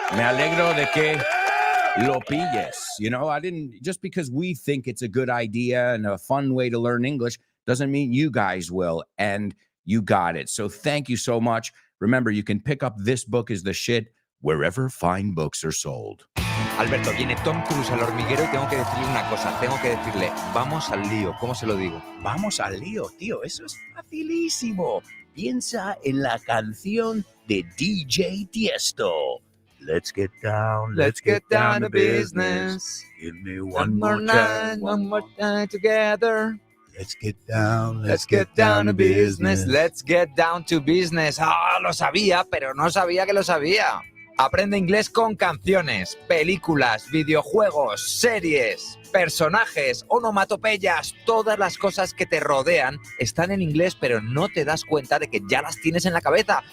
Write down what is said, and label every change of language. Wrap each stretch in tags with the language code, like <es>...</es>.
<es>Me alegro de que lo pilles.</es> <en>You know, I didn't, just because we think it's a good idea and a fun way to learn English doesn't mean you guys will. And you got it. So thank you so much. Remember, you can pick up This Book is the Shit wherever fine books are sold.</en> <es>Alberto, viene Tom Cruise al hormiguero y tengo que decirle una cosa. Tengo que decirle, vamos al lío. ¿Cómo se lo digo? Vamos al lío, tío. Eso es facilísimo. Piensa en la canción de DJ Tiesto.</es> <en>Let's get down to business. Give me one more time together. Let's get down to business. Let's get down to business.</en> <es>Ah, lo sabía, pero no sabía que lo sabía. Aprende inglés con canciones, películas, videojuegos, series, personajes, onomatopeyas. Todas las cosas que te rodean están en inglés, pero no te das cuenta de que ya las tienes en la cabeza.</es>